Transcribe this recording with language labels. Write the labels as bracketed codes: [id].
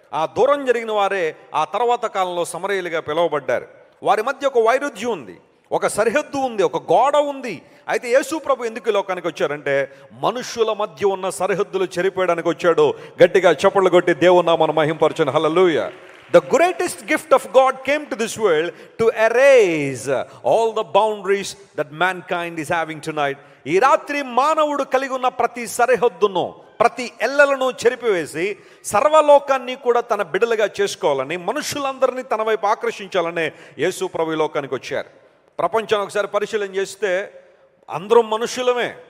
[te] ఆ దూరం జరిగిన వారే ఆ తర్వాత కాలంలో సమరయులుగా పిలువబడ్డారు. వారి మధ్య ఒక వైరుధ్యం ఉంది, ఒక సరిహద్దు ఉంది, ఒక గోడ ఉంది. అయితే యేసు ప్రభు ఎందుకు ఈ లోకానికి వచ్చారంటే మనుషుల మధ్య ఉన్న సరిహద్దులు చెరిపేయడానికి వచ్చాడు. గట్టిగా చప్పట్లు కొట్టి దేవుని నామమును మహింపరచండి. హల్లెలూయా. [en] The greatest gift of God came to this world to erase all the boundaries that mankind is having tonight. [te] ఈ రాత్రి మానవుడు కలిగి ఉన్న ప్రతి సరిహద్దును, ప్రతి ఎల్లలను చెరిపివేసి సర్వలోకాన్ని కూడా తన బిడ్డలుగా చేసుకోవాలని, మనుషులందరినీ తన వైపు ఆకర్షించాలనే యేసు ప్రభు ఈ లోకానికి వచ్చారు. ప్రపంచాన్ని ఒకసారి పరిశీలన చేస్తే అందరం మనుషులమే.